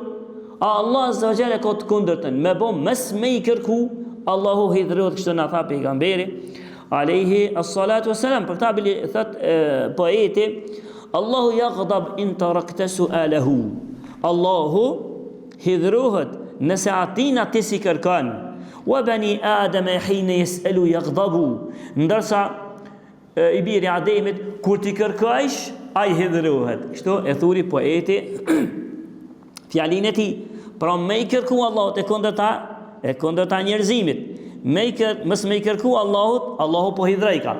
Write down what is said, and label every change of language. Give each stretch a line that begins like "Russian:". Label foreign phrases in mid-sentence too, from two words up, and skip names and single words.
Albanian: Allah
Arabic: عز وجل
Albanian: ka të kundërtën, me bëmës me i kërku, Allahu hidhrohet, kështu na tha pejgamberi
Arabic: عليه الصلاة والسلام.
Albanian: Për ta bili thot poeti,
Arabic: الله يغضب إن تركت سؤاله.
Albanian: Allahu hidhrohet nëse atina ti si kërkan.
Arabic: وبني آدم حين يسأل يغضب.
Albanian: Ndërsa i biri i Ademit kur ti kërkojsh, ai hidhrohet. Kështu e thuri poeti fjalinë e tij. Pra me i kërku Allahut e kundërta njerëzimit. Mos me i kërku Allahut, Allahu po hidhrej ka.